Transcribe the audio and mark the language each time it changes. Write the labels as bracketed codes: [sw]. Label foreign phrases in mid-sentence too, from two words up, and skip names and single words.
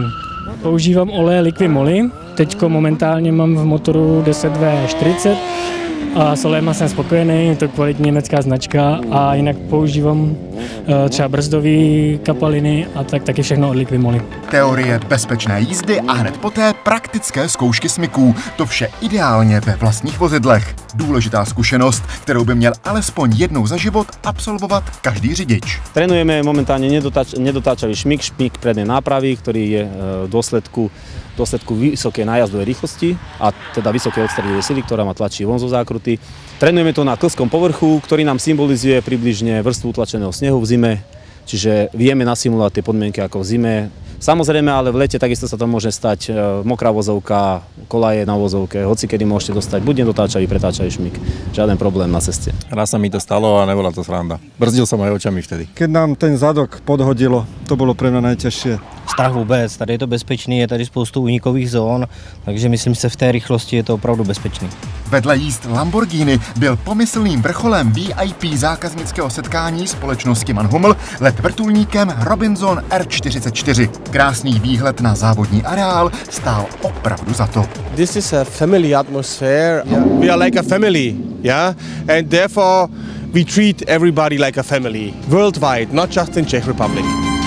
[cs] Používám oleje Liqui Moly, teďko momentálně mám v motoru 10V40 a s olejema jsem spokojený, je to kvalitní německá značka a jinak používám třeba brzdové kapaliny a taky všechno od Liqui Moly. Teorie bezpečné jízdy a hned poté praktické zkoušky smyků. To vše ideálně ve vlastních vozidlech. Důležitá zkušenost, kterou by měl alespoň jednou za život absolvovat každý řidič. [sk] Trénujeme momentálne nedotáčavý šmyk prednej nápravy, ktorý je v dôsledku vysokej nájazdovej rýchlosti a teda vysokej odstredivej sily, ktorá ma tlačí von zo zákruty. Trénujeme to na klskom povrchu, ktorý nám symbolizuje približne vrstvu utlačeného snehu v zime, čiže vieme nasimulovať tie podmienky ako v zime. Samozrejme, ale v lete takisto sa to môže stať mokrá vozovka, kolaje na vozovke, hoci kedy môžete dostať buď nedotáčavý, pretáčavý šmyk. Žiaden problém na ceste. Raz sa mi to stalo a nebola to sranda. Brzdil som aj očami vtedy. Keď nám ten zadok podhodilo, to bolo pre mňa najťažšie. [cs] Strach vůbec, tady je to bezpečný, je tady spoustu únikových zón, takže myslím si, že v té rychlosti je to opravdu bezpečný. Vedle jízd Lamborghini byl pomyslným vrcholem VIP zákaznického setkání společnosti MAN Hummel let vrtulníkem Robinson R44. Krásný výhled na závodní areál stál opravdu za to. [en] This is a family atmosphere. We are like a family, yeah? And therefore we treat everybody like a family worldwide, not just in Czech Republic.